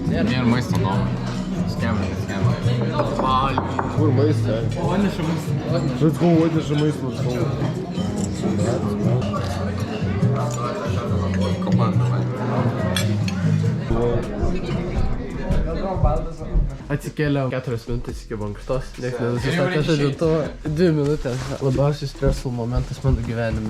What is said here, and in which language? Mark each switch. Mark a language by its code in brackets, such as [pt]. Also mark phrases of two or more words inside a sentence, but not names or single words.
[lt] Nėra maisto doma. Skemai. Kur maistas? Atneša maistą. [en] Let's go, [lt] atneša maistą, [en] let's go. [lt] Komanda. Atsikėliau 4 minutės iki mankštos. Nieks nenusistatė žadintuvą. 2 minutės. Labiausiai stresul momentas mano gyvenime.